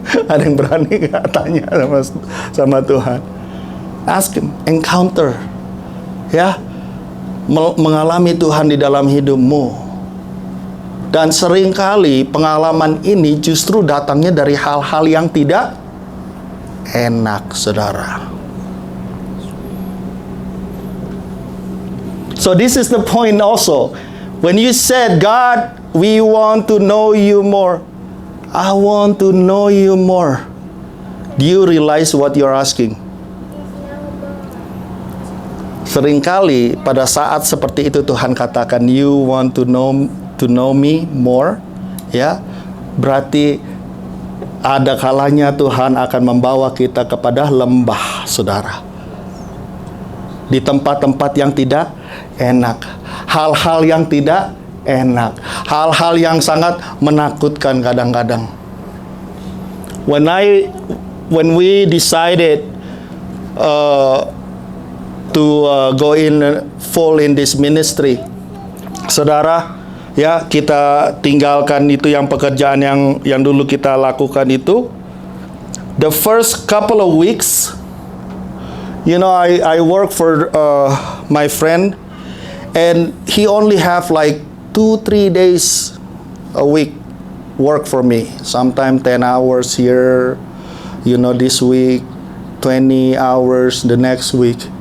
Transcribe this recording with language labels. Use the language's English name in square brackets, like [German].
[Indonesian] Ada yang berani nggak tanya sama Tuhan? [English] Ask Him, encounter, [Indonesian] ya, mengalami Tuhan di dalam hidupmu. Dan seringkali pengalaman ini justru datangnya dari hal-hal yang tidak enak, saudara. [English] So this is the point also. When you said, God, we want to know you more. I want to know you more. Do you realize what you're asking? [Indonesian] Seringkali pada saat seperti itu Tuhan katakan, [English] you want to know me more, [Indonesian] ya, berarti ada kalanya Tuhan akan membawa kita kepada lembah, saudara, di tempat-tempat yang tidak enak, hal-hal yang tidak enak, hal-hal yang sangat menakutkan kadang-kadang. [English] When we decided to go in full in this ministry, saudara, [Indonesian] Ya, kita tinggalkan itu yang pekerjaan yang dulu kita lakukan itu. [English] The first couple of weeks, you know, I work for my friend, and he only have like 2-3 days a week work for me. Sometimes 10 hours here, you know, this week, 20 hours the next week.